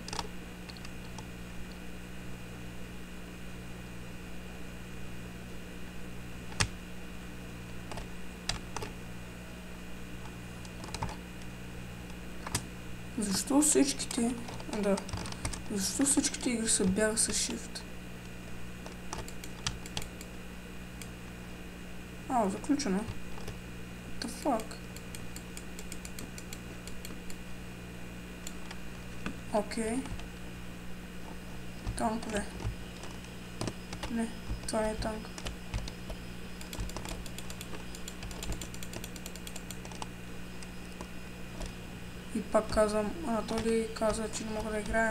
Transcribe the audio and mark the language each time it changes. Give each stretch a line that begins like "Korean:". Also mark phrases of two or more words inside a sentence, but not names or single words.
Bulgarian: Защо всичките... Да. Защо всичките игри се бяга с Shift? Заключено.
English: What the fuck?
Bulgarian: Окей. Танкове. Не, това не е танк. И пак казвам, Анатолий каза, че не мога да играе.